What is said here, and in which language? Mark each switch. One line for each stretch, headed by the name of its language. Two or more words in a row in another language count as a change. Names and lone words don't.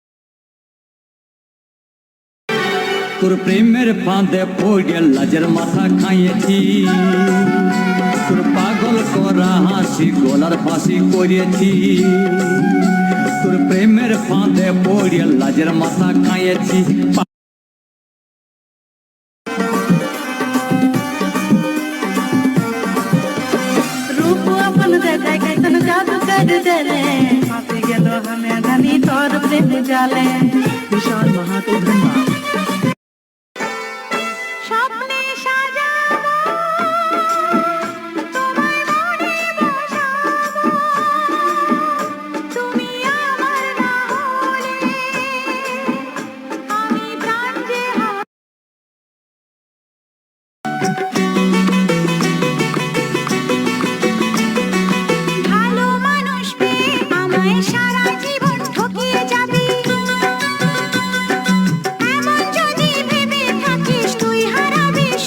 Bangla: তোর প্রেমের ফাঁদে পড়ে লাজের মাথা খাইয়েছি, তোর পাগল করা হাসি গলার ফাঁসি করিয়েছি। তোর প্রেমের ফাঁদে পড়ে লাজের মাথা খাইয়েছি।
Sadri: रूप अपन दे दे कैसन जादू कर देले, फांसी गेलो हमें धनी तोर प्रेम जाले।
Hindi: विशाल महातो धन्यवाद।
Bangla: স্বপ্নে সাজাবো তোমায় মনে বসাবো, তুমি আমার না হলে আমি প্রাণ যে ভালো মানুষ পেয়ে আমায় সারা জীবন ঠকিয়ে যাবি, এমন যদি ভেবে থাকিস তুই হারাবি।